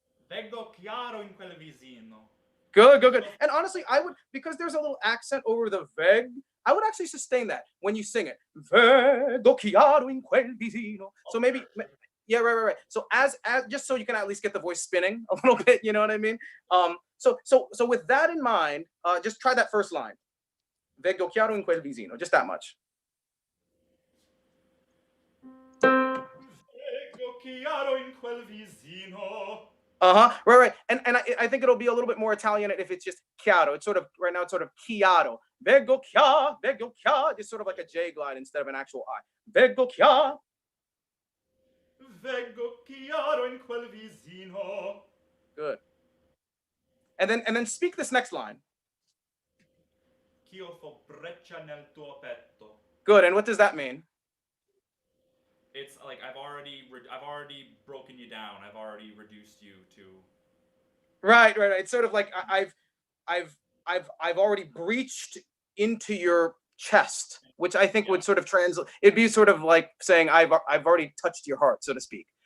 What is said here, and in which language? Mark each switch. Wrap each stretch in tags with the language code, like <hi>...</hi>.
<it>Veggo chiaro in quel visino.</it> <en>Good. And honestly, I would, because there's a little accent over the veg, I would actually sustain that when you sing it.</en> <it>Veggo chiaro in quel visino.</it> <en>So maybe, yeah, right. So as just so you can at least get the voice spinning a little bit, you know what I mean? So with that in mind, just try that first line.</en> <it>Veggo chiaro in quel visino,</it> <en>just that much.</en> <it>Veggo chiaro in quel visino.</it> <en>Right. And I think it'll be a little bit more Italian if it's just chiaro. It's sort of, right now, it's sort of chiaro.</en> <it>Vengo chiaro.</it> <en>It's sort of like a J glide instead of an actual I. Vengo chiaro.</en> <it>Veggo chiaro in quel visino.</it> <en>Good. And then speak this next line.</en> <it>Ch'io fo breccia nel tuo petto.</it> <en>Good. And what does that mean? It's like I've already broken you down. I've already reduced you to. Right. It's sort of like I've already breached into your chest, which I think would sort of translate. It'd be sort of like saying I've already touched your heart, so to speak.</en>